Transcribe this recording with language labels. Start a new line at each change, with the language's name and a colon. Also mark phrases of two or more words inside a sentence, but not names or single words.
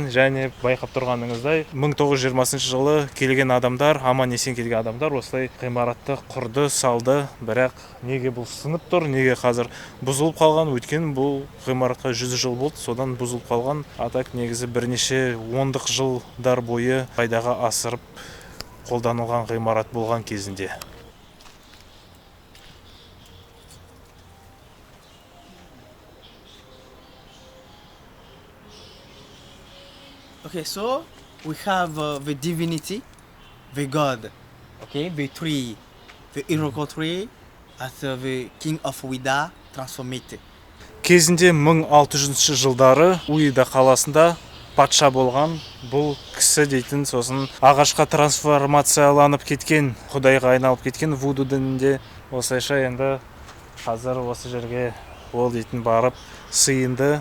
Kazakh: Және байқап тұрғаныңыздай 1920 жылы келген адамдар, аман есен келген адамдар осылай ғимаратты құрды, салды. Бірақ неге бұл сынып тұр, неге қазір бұзылып қалған? Өйткені бұл ғимаратқа 100 жыл болды, содан бұзылып қалған. Атак негізі бірнеше ондық жылдар бойы пайдаға асырып қолданылған ғимарат болған кезінде.
English: Okay, so we have the divinity, the god, okay, the tree, the Iroko tree, as the king of Uida transformed.
Kazakh: Кезінде 1600 жылдары Уида қаласында патша болған бұл кісі дейтін, сосын ағашқа трансформацияланып кеткен, құдайға айналып кеткен вуду дінінде. Осылайша енді қазір осы жерге ол дейтін барып сыйынды.